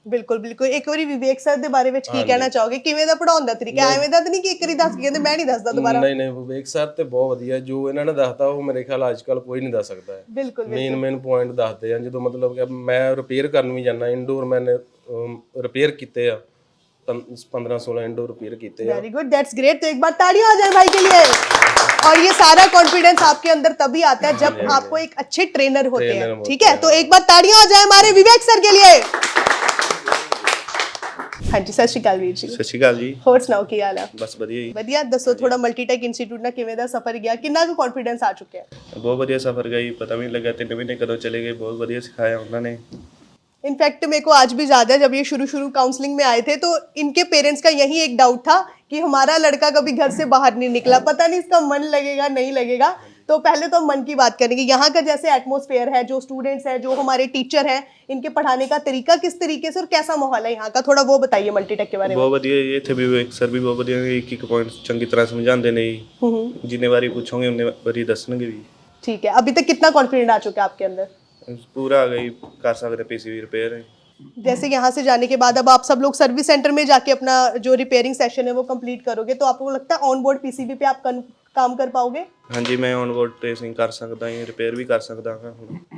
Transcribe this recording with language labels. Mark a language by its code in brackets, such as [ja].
[pa] ਬਿਲਕੁਲ ਬਿਲਕੁਲ ਇੱਕ ਵਾਰੀ ਵਿਵੇਕ ਸਰ ਦੇ ਬਾਰੇ ਵਿੱਚ ਕੀ ਕਹਿਣਾ ਚਾਹੋਗੇ? ਕਿਵੇਂ ਦਾ ਪੜਾਉਣ ਦਾ ਤਰੀਕਾ? ਐਵੇਂ ਦਾ ਤਾਂ ਨਹੀਂ ਕਿ ਇੱਕ ਵਾਰੀ ਦੱਸ ਕੇ ਕਹਿੰਦੇ ਮੈਂ ਨਹੀਂ ਦੱਸਦਾ ਦੁਬਾਰਾ? ਨਹੀਂ ਵਿਵੇਕ ਸਰ ਤੇ ਬਹੁਤ ਵਧੀਆ, ਜੋ ਇਹਨਾਂ ਨੇ ਦੱਸਤਾ ਉਹ ਮੇਰੇ ਖਿਆਲ ਅੱਜ ਕੱਲ ਕੋਈ ਨਹੀਂ ਦੱਸ ਸਕਦਾ ਹੈ। ਬਿਲਕੁਲ ਮੇਨ ਪੁਆਇੰਟ ਦੱਸਦੇ ਆ। ਜਦੋਂ ਮਤਲਬ ਕਿ ਮੈਂ ਰਿਪੇਅਰ ਕਰਨ ਵੀ ਜਾਂਦਾ, ਇੰਡੋਰ ਮੈਨੇ ਰਿਪੇਅਰ ਕੀਤੇ ਆ, [hi] 15-16 इंडोर रिपेयर किए। Very good, that's great. तो एक बार तालियां हो जाए भाई के लिए। और ये सारा कॉन्फिडेंस आपके अंदर तभी आता है जब आपको एक अच्छे ट्रेनर होते हैं, ठीक है? तो एक बार तालियां हो जाए हमारे विवेक सर के लिए। हाँ जी, सत श्री अकाल वीर जी। [pa] ਸਤਿ ਸ਼੍ਰੀ ਅਕਾਲ ਜੀ। ਹੋਰ ਸੁਣਾਓ ਕੀ ਹਾਲ ਹੈ? ਬਸ ਵਧੀਆ ਜੀ। ਵਧੀਆ। ਦੱਸੋ ਥੋੜਾ ਮਲਟੀਟੈਕ ਇੰਸਟੀਚਿਊਟ ਨਾਲ ਕਿਵੇਂ ਦਾ ਸਫ਼ਰ ਗਿਆ, ਕਿੰਨਾ ਕੁ ਕੌਨਫੀਡੈਂਸ ਆ ਚੁੱਕਿਆ? ਬਹੁਤ ਵਧੀਆ ਸਫ਼ਰ ਗਈ, ਪਤਾ ਵੀ ਨਹੀਂ ਲੱਗਾ 3 ਮਹੀਨੇ ਕਦੋਂ ਚਲੇ ਗਏ। ਬਹੁਤ ਵਧੀਆ ਸਿਖਾਇਆ ਉਹਨਾਂ ਨੇ। [hi] इनफैक्ट मेरे को आज भी याद है जब ये शुरू काउंसलिंग में आए थे तो इनके पेरेंट्स का यही एक डाउट था कि हमारा लड़का कभी घर से बाहर नहीं निकला, पता नहीं इसका मन लगेगा नहीं लगेगा। तो पहले तो मन की बात करेंगे, यहाँ का जैसे एटमॉस्फेयर है, जो स्टूडेंट्स हैं, जो हमारे टीचर हैं, इनके पढ़ाने का तरीका किस तरीके से और कैसा माहौल है यहाँ का, थोड़ा वो बताइए मल्टीटेक के बारे में। [pa] ਬਹੁਤ ਵਧੀਆ ਜੀ। ਇੱਥੇ ਵੀ ਸਰ ਵੀ ਬਹੁਤ ਵਧੀਆ ਨੇ, ਇੱਕ ਪੁਆਇੰਟ ਚੰਗੀ ਤਰ੍ਹਾਂ ਸਮਝਾਉਂਦੇ ਨੇ ਜੀ। ਜਿੰਨੇ ਵਾਰੀ ਪੁੱਛੋਗੇ ਉਨੇ ਵਾਰੀ ਦੱਸਣਗੇ ਵੀ। [hi] ठीक है, अभी तक कितना कॉन्फिडेंट आ चुका है आपके अंदर? पूरा आ गई, कर सकते PCB रिपेयर है। जैसे यहाँ से जाने के बाद अब आप सब लोग सर्विस सेंटर में जाके अपना जो रिपेयरिंग सेशन है वो कंप्लीट करोगे, तो आपको लगता है ऑन बोर्ड PCB पे आप काम कर पाओगे? हाँ जी, मैं ऑन बोर्ड ट्रेसिंग कर सकता हूँ, रिपेयर भी कर सकता हूँ।